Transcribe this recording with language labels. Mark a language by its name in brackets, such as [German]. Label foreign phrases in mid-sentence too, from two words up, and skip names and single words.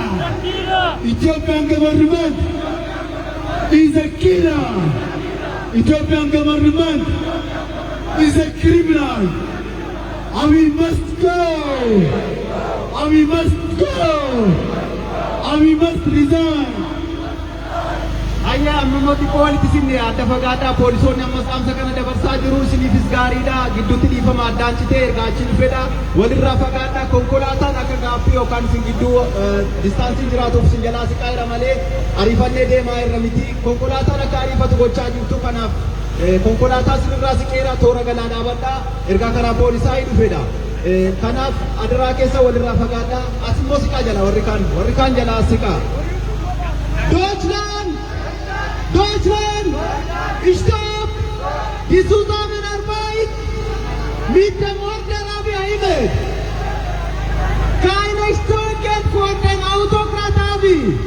[English] Ethiopian government is a killer. Ethiopian government is a criminal. Abiy must go. Abiy must resign. [Oromo] Ayya amma xiqqoolitti sinne adda fagaadhaa poolisoonni ammas dhaamsa kana dabarsaa jiru isiniifis gaariidha gidduutti dhiifama addaan citee ergaa achi dhufedha walirraa fagaadhaa konkolaataan akka gaaffii yookaan isin gidduu distaansii jiraatuuf isin jalaa siqaa jira malee ariifannee deemaa irra miti konkolaataan akka ariifatu gochaa jirtu kanaaf konkolaataa isinirraa siqeera toora galaa dhaabadhaa ergaa karaa poolisaa dhufedha. Kanaaf adaraa keessa walirraa fagaadhaa as immoo siqaa jala warri kaan jalaa siqaa. [German] Deutschland! Deutschland! Stopp! Die Zusammenarbeit mit dem Ordner Abiy Ahmed! Keine Steuern vor den Autokrat Abiy!